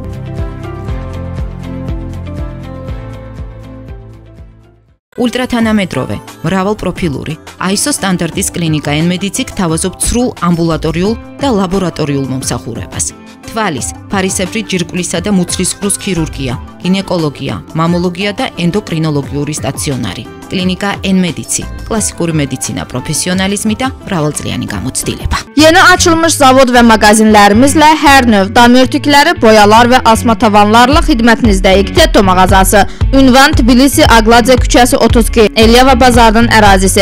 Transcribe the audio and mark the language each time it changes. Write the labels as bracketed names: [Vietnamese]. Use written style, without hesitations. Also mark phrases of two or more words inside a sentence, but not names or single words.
[Georgian] ულტრათანამეტროვე, მრავალპროფილური, ISO სტანდარტის კლინიკა N-Medici გთავაზობთ სრულ ამბულატორიულ და ლაბორატორიულ მომსახურებას. თვალის, ფარისებრი ჯირკვლისა და მუცლის ყრუს ქირურგია, გინეკოლოგია, მამოლოგია და ენდოკრინოლოგიური სტაციონარი. კლინიკა N-Medici, კლასიკური მედიცინა პროფესიონალიზმი და მრავალწლიანი გამოცდილება. [Azerbaijani] Yeni açılmış zavod ve magazinlərimizlə hər növ damörtükləri, boyalar və asma tavanlarla xidmətinizdəyik. Tetto mağazası. Ünvan Tbilisi Agladze küçəsi 32, Elyava bazarının ərazisi.